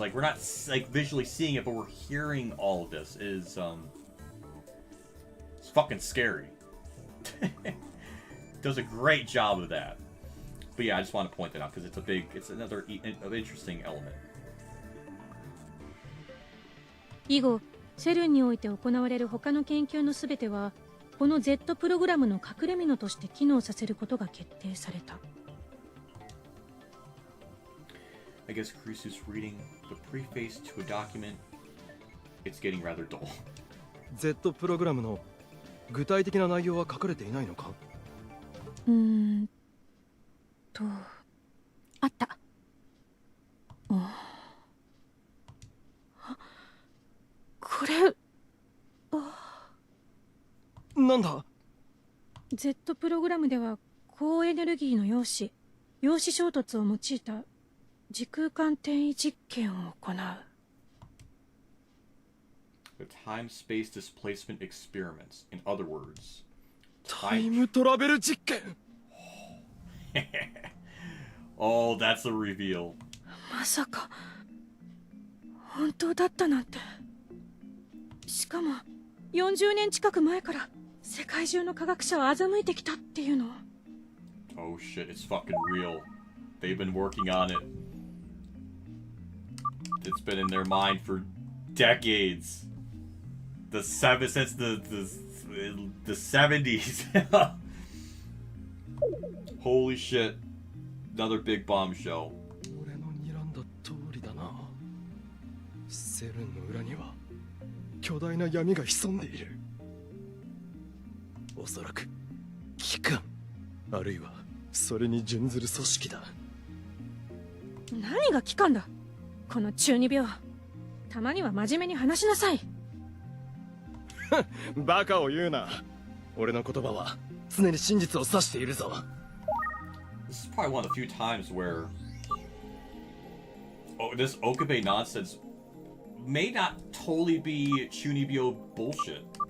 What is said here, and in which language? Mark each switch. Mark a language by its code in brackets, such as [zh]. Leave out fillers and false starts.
[en] Like, we're not, like, visually seeing it, but we're hearing all of this. It's fucking scary. Does a great job of that. But yeah, I just want to point that out because it's another interesting element. [ja] 以後、セルンにおいて行われる他の研究のすべては、この Z プログラムの隠れ蓑として機能させることが決定された。 [en] I guess Krisu's reading the preface to a document. It's getting rather dull. [ja] Z プログラムの具体的な内容は書かれていないのか？あった。これ、なんだ？ Z プログラムでは高エネルギーの陽子衝突を用いた時空間転移実験を行う。 [en] The time-space displacement experiments. In other words, [ja] タイムトラベル実験。 [en] Oh, that's a reveal. [ja] まさか本当だったなんて。しかも40年近く前から世界中の科学者を欺いてきたっていうの。 [en] Oh shit, it's fucking real. They've been working on it. It's been in their mind for decades. Since the 70s. Holy shit. Another big bombshell. [ja] 俺の睨んだ通りだな。セルンの裏には巨大な闇が潜んでいる。おそらく機関、あるいはそれに準ずる組織だ。何が機関だ、この中二病。たまには真面目に話しなさい。バカを言うな。俺の言葉は常に真実を指しているぞ。 [en] This is probably one of the few times where this Okabe nonsense may not totally be Chunibyo bullshit.